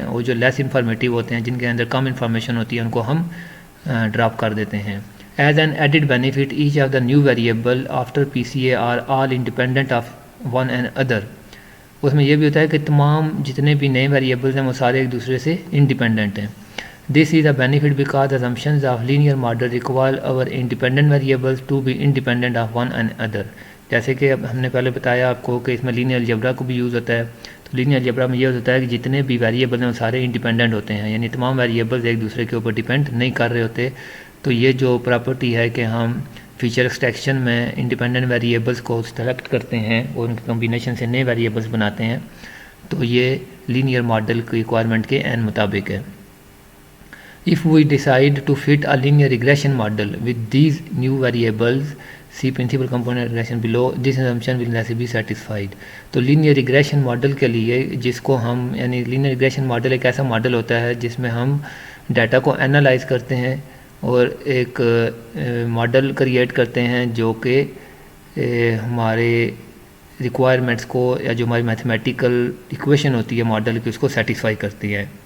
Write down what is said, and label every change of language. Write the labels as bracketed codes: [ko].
[ur] اور جو لیس انفارمیٹیو ہوتے ہیں، جن کے اندر کم انفارمیشن ہوتی ہے، ان کو ہم ڈراپ کر دیتے ہیں. [en] As an added benefit each of the new variable after P C A are all independent of one and other. [ur] اس میں یہ بھی ہوتا ہے کہ تمام جتنے بھی نئے ویریبلز ہیں وہ سارے ایک دوسرے سے انڈیپینڈنٹ ہیں. [en] This is a benefit because the assumptions of linear model require our independent variables to be independent of one another. [ur] جیسے کہ اب ہم نے پہلے بتایا آپ کو کہ اس میں لینئر الجبرا کو بھی یوز ہوتا ہے. تو لینئر الجبرا میں یہ ہوتا ہے کہ جتنے بھی ویریبل ہیں وہ سارے انڈیپینڈنٹ ہوتے ہیں، یعنی تمام ویریبلز ایک دوسرے کے اوپر ڈیپینڈ نہیں کر رہے ہوتے. تو یہ جو پراپرٹی ہے کہ ہم فیچر ایکسٹریکشن میں انڈیپینڈنٹ ویریبلز کو سلیکٹ کرتے ہیں اور ان کے کمبینیشن سے نئے ویریبلز بناتے ہیں، تو یہ لینئر ماڈل کی ریکوائرمنٹ کے عین مطابق ہے. [en] If we decide to fit a linear regression model with these new variables, see principal component regression below, this assumption will necessarily be satisfied. [ur] تو linear regression model کے لیے جس کو ہم یعنی linear regression model ایک ایسا ماڈل ہوتا ہے جس میں ہم ڈیٹا کو انالائز کرتے ہیں اور ایک ماڈل کریٹ کرتے ہیں جو کہ ہمارے ریکوائرمنٹس کو یا جو ہماری میتھمیٹیکل ایکویشن ہوتی ہے ماڈل کی، اس کو سیٹسفائی کرتی ہے.